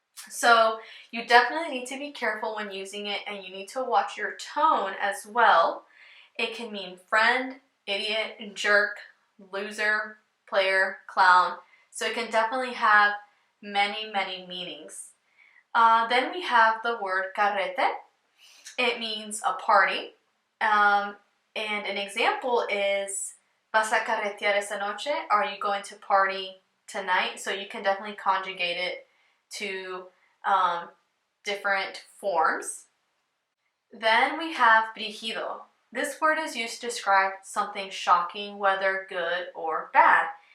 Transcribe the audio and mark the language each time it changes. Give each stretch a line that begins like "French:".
English: So you definitely need to be careful when using it, and you need to watch your tone as well. It can mean friend, idiot, jerk, loser, player, clown. So it can definitely have many, many meanings. Then we have the word carrete. It means a party. And an example is,
Spanish: ¿Vas a carretear esta noche?
English: Are you going to party tonight? So you can definitely conjugate it to different forms. Then we have brígido. This word is used to describe something shocking, whether good or bad.